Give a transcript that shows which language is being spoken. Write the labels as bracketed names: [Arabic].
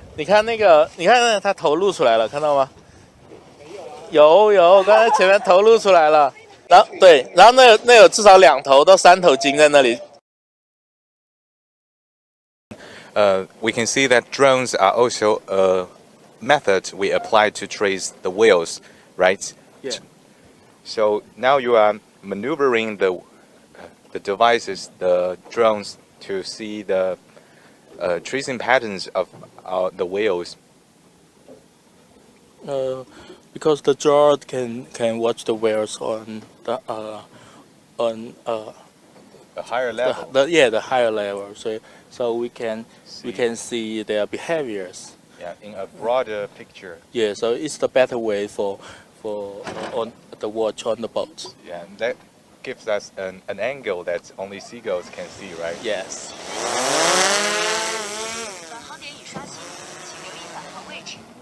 [Chinese] 你看那个，它头露出来了，看到吗？有，刚才前面头露出来了。然后那有至少2头到3头鲸在那里。 [English] We can see that drones are also a method we apply to trace the whales, right? Yeah. So now you are maneuvering the devices, the drones, to see the tracing patterns of the whales. Because the drone can watch the whales on the A higher level. the higher level, so we can see their behaviors. Yeah, in a broader picture. Yeah, so it's the better way for on the watch on the boat. Yeah, that gives us an angle that only seagulls can see, right? Yes. [Chinese] 航点已刷新，请留意返航位置。